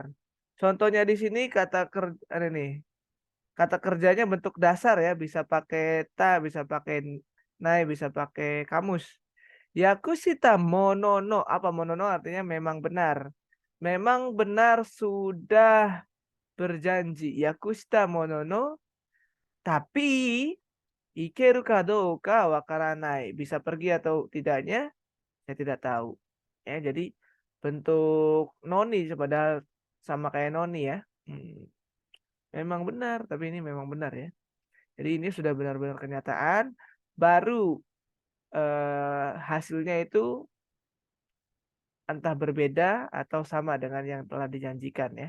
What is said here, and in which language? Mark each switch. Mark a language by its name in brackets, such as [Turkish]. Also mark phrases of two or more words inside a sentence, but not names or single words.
[Indonesian] Contohnya di sini kata kerja nih. Kata kerjanya bentuk dasar ya, bisa pakai ta, bisa pakai nai, bisa pakai kamus. [Japanese] 約束したものの. [Indonesian] Apa monono artinya memang benar. Memang benar sudah berjanji. [Japanese] 約束したものの、tapi 行けるかどうか分からない. [Indonesian] Bisa pergi atau tidaknya, saya tidak tahu. Ya, jadi bentuk noni padahal sama kayak noni ya. Hmm, Memang benar, tapi ini memang benar ya. Jadi ini sudah benar-benar kenyataan. Baru hasilnya itu entah berbeda atau sama dengan yang telah dijanjikan ya.